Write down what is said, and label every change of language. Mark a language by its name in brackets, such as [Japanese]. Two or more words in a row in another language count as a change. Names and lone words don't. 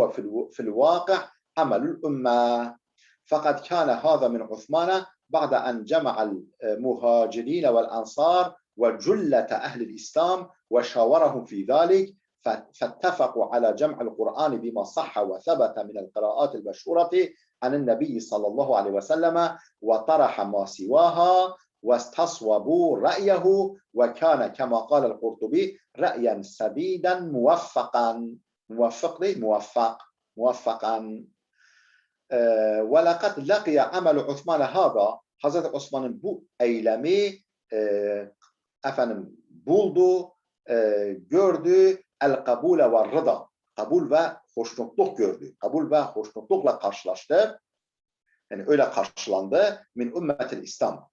[Arabic] فِي الْوَاقِعِ عَمَلُ الْأُمَّةِ فَقَدْ كَانَ هَذَا مِنْ عُثْمَانَ بَعْدَ أَنْ جَمَعَ الْمُهَاجِرِينَ وَالْأَنْصَارِ وَجُلَّةَ أَهْلِ الْإِسْلَامِ وَشَاوَرَهُمْ فِي ذَلِكَ فاتفقوا على جمع القرآن بما صح وثبت من القراءات المشهورة عن النبي صلى الله عليه وسلم وطرح ما سواها واستصوبوا رأيه وكان كما قال القرطبي رأيا سديدا موفقا ولقد لقي عمل عثمان هذا [Turkish] Hazreti Osman'ın bu eylemi buldu, gördü, [Arabic] القبول والرضا, [Turkish] kabul ve hoşnutluk gördü. Kabul ve hoşnutlukla karşılaştı. Yani öyle karşılandı. [Arabic] من أمة الإسلام.